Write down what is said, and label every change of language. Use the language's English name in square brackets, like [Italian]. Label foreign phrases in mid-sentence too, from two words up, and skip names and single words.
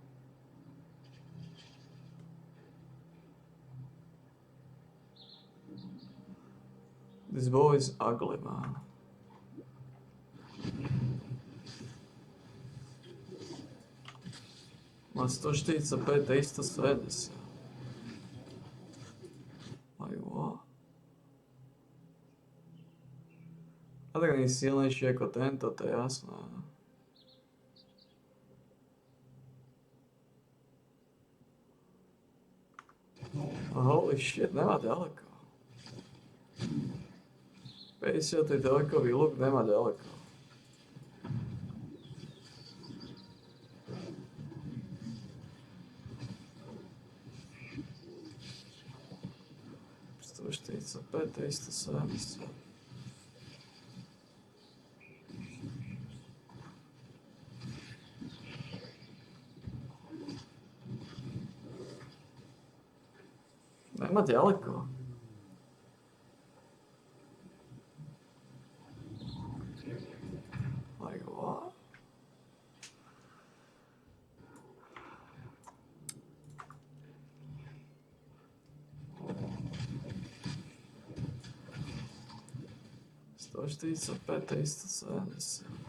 [English] This bow is ugly, man. [Slovak] Ma 145 370. [English] Like, what? [Slovak] A tak nie silnejší ako tento, to je jasné. [English] Holy shit, [Slovak] nemá ďaleko. 53 luk nemá ďaleko. Sto 45, 370. Nemá ďaleko. [English] Like, what? [Slovak] Sto 45, 370.